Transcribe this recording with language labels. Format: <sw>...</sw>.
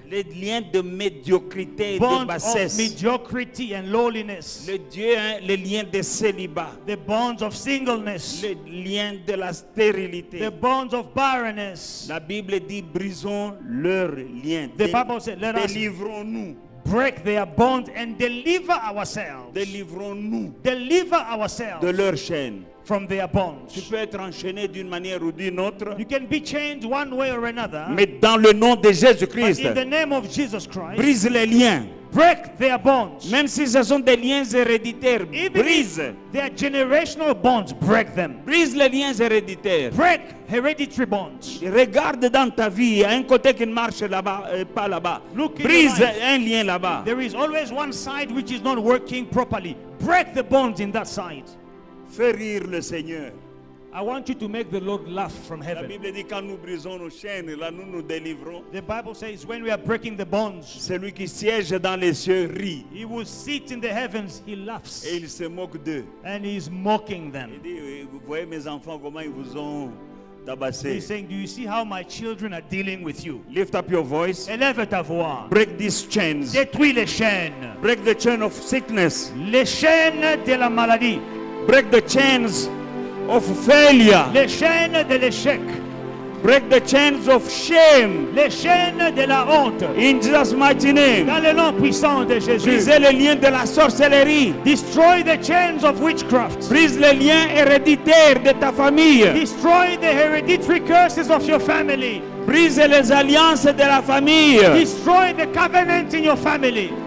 <fr>Les liens de médiocrité et de</fr> <en>Bonds of</en> <fr>bassesse.</fr> <en>mediocrity and lowliness.</en> <fr>Les liens de célibat.</fr> <en>The bonds of singleness.</en> <fr>Les liens de la stérilité.</fr> <en>The bonds of barrenness.</en> <fr>La Bible dit brisons leurs liens.</fr> <en>The Bible said, let us</en> <fr>Délivrons-nous.</fr> <en>break their bonds and deliver ourselves.</en> <fr>Délivrons-nous</fr> <en>Deliver</en> <fr>de</fr> <en>ourselves</en> <fr>leurs chaînes.</fr> <en>from their</en> <fr>Tu</fr> <en>bonds.</en> <fr>peux être enchaîné d'une manière ou d'une autre,</fr> <en>You can be chained one way or another.</en> <fr>mais dans le nom de</fr> <en>But</en> <fr>Jésus-Christ,</fr> <en>in the name of Jesus Christ,</en> <fr>brise les liens.</fr> <en>break their bonds.</en> <fr>Même si ce sont des liens héréditaires,</fr> <en>Even</en> <fr>brise.</fr> <en>if they are generational bonds, break them.</en> <fr>Brise les liens héréditaires.</fr> <en>Break hereditary bonds.</en> <fr>Regarde dans ta vie, il y a un côté qui ne marche là-bas, pas là-bas.</fr> <en>Look in</en> <fr>Brise</fr> <en>your life.</en> <fr>un lien là-bas.</fr> <en>There is always one side which is not working properly. Break the bonds in that side.</en> <fr>Fais rire le Seigneur.</fr> <en>I want you to make the Lord laugh from</en> <fr>La</fr> <en>heaven.</en> <fr>Bible dit quand nous brisons nos chaînes, là nous nous délivrons.</fr> <en>The Bible says when we are breaking the bonds,</en> <fr>Celui qui siège dans les cieux rit</fr> <en>he will sit in the heavens, he laughs,</en> <fr>et il se moque d'eux.</fr> <en>and he is mocking</en> <fr>Il</fr> <en>them.</en> <fr>dit, vous voyez mes enfants comment ils vous ont d'abaisser.</fr> <en>He's saying, do you see how my children are dealing with you? Lift up your voice.</en> <fr>Élève ta voix.</fr> <en>Break these chains.</en> <fr>Détruis les chaînes.</fr> <en>Break the chain of sickness.</en> <fr>Les chaînes de la maladie.</fr> <en>Break the chains of failure.</en> <fr>Les chaînes de l'échec.</fr> <en>Break the chains of shame.</en> <fr>Les chaînes de la honte.</fr> <en>In Jesus' mighty name.</en> <fr>Dans le nom puissant de Jésus. Brisez les liens de la sorcellerie.</fr> <en>Destroy the chains of witchcraft.</en> <fr>Brise les liens héréditaires de ta famille.</fr> <en>Destroy the hereditary curses of your family.</en> <fr>Brise les alliances de la famille.</fr> <en>Destroy the covenant in your family.</en>